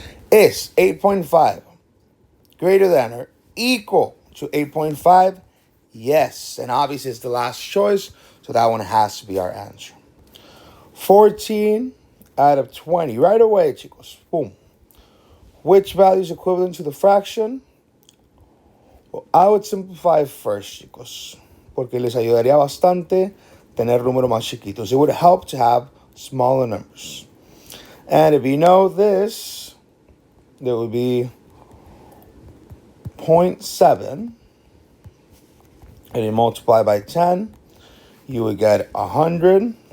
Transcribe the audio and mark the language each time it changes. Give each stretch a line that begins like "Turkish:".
English: Is 8.5 greater than or equal to 8.5? Yes. And obviously it's the last choice, so that one has to be our answer. 14 out of 20. Right away, chicos. Boom. Which value is equivalent to the fraction? Well, I would simplify first, chicos,
Spanish: porque les ayudaría bastante tener números más chiquitos.
English: It would help to have smaller numbers. And if you know this, there would be 0.7, and you multiply by 10, you would get 100.